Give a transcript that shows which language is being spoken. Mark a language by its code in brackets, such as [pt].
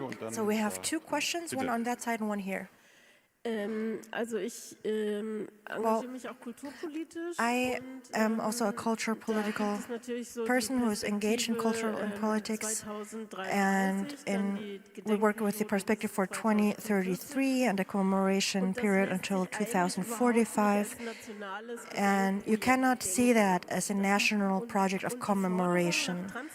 [en] So we have 2 questions, one on that side and one here. [de] Also ich engagiere mich auch kulturpolitisch. [en] I am also a cultural political person who is engaged in cultural and politics, and we work with the perspective for 2033 and a commemoration period until 2045. And you cannot see that as a national project of commemoration.